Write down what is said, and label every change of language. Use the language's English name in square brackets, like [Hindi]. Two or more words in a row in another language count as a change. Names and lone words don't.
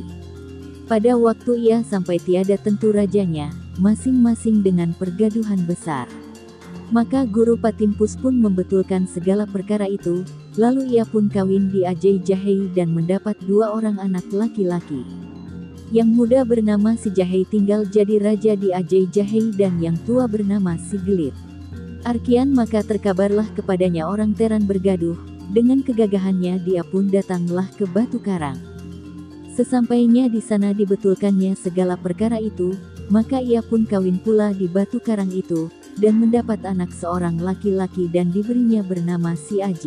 [Malay] Pada waktu ia sampai tiada tentu rajanya, masing-masing dengan pergaduhan besar. Maka Guru Patimpus pun membetulkan segala perkara itu, lalu ia pun kawin di Ajai Jahei dan mendapat 2 orang anak laki-laki. Yang muda bernama Si Jahei tinggal jadi raja di Ajai Jahei dan yang tua bernama Si Gelit. Arkian maka terkabarlah kepadanya orang Teran bergaduh, dengan kegagahannya dia pun datanglah ke Batu Karang. Sesampainya di sana dibetulkannya segala perkara itu, maka ia pun kawin pula di Batu Karang itu, dan mendapat anak seorang laki-laki dan diberinya bernama Si Aji.